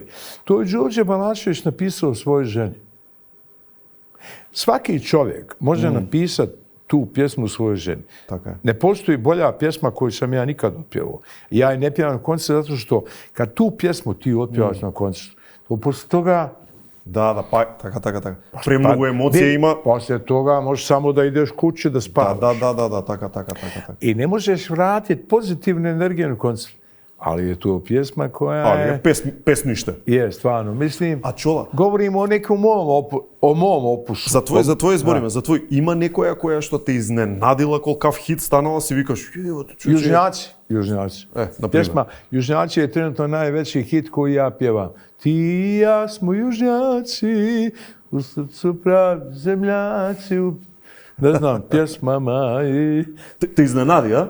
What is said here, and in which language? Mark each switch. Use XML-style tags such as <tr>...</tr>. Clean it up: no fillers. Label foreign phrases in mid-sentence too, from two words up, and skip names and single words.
<sr>To je Đorđe Balašević napisao svojoj ženi. Svaki čovjek može napisati tu pjesmu svojoj ženi. Tako je. Ne postoji bolja pjesma koju sam ja nikad otpjevao. Ja je ne pjevam na koncertu zato što kad tu pjesmu ti otpjevaš na koncertu, to poslije toga... Pa,</sr> <mk>така. Премногу емоcije има.</mk> <sr>Poslije toga možeš samo da ideš kući da spavaš.</sr> <mk>Da, така.</mk> <sr>I ne možeš vratiti pozitivnu energiju na koncert. Ali je to pjesma koja je... Ali je pesnište. Je, stvarno. Mislim,</sr> <mk>А Чола?</mk> <sr>govorimo o nekom mom opusu.</sr> <mk>За твој збориме, за твој има некоја која што те изненадила колкав хит станала, си викаш,</mk> <sr>Južnjaci. na Pjesma Južnjaci je trenutno najveći hit koji ja pjevam. Ti i ja smo južnjaci, u srcu pravi zemljaci, ne znam, pjesmama i...</sr> <mk>Те изненади, а?</mk>